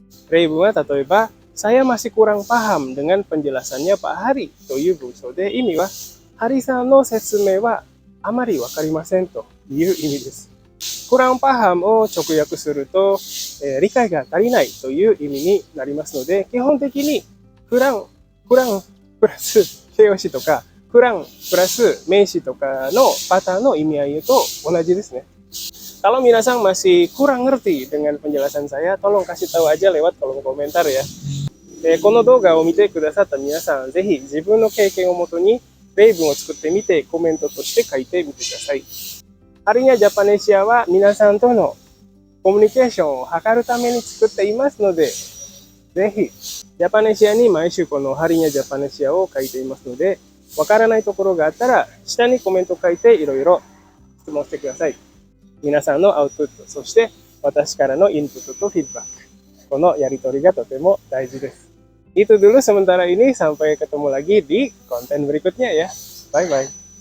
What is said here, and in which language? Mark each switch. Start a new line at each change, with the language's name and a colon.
Japanese: 例文は例えば、
Indonesian: saya masih kurang paham dengan penjelasannya Pak Hari
Japanese: という文章で意味は、ハリさんの説明はあまりわかりませんという意味です。
Indonesian: kurang paham
Japanese: を直訳すると、理解が足りないという意味になりますので、基本的にクランプラス形容詞とか、クランプラス名詞とかのパターンの意味合いと同じですね。
Indonesian: Kalau minasang masih kurang ngerti dengan penjelasan saya, tolong kasih tahu aja lewat kolom komentar ya.
Japanese: この動画を見てくださった皆さん、ぜひ自分の経験をもとに例文を作ってみてコメントとして書いてみてください。ハリニャジャパネシアは皆さんとのコミュニケーションを図るために作っていますので、ぜひジャパネシアに毎週このハリニャジャパネシアを書いていますので、わからないところがあったら下にコメント書いていろいろ質問してください。皆さんのアウトプット、そして私からのインプットとフィードバック。このやりとりがとても大事です。
Indonesian: Itu dulu sementara ini, sampai ketemu lagi di konten berikutnya ya. Bye-bye.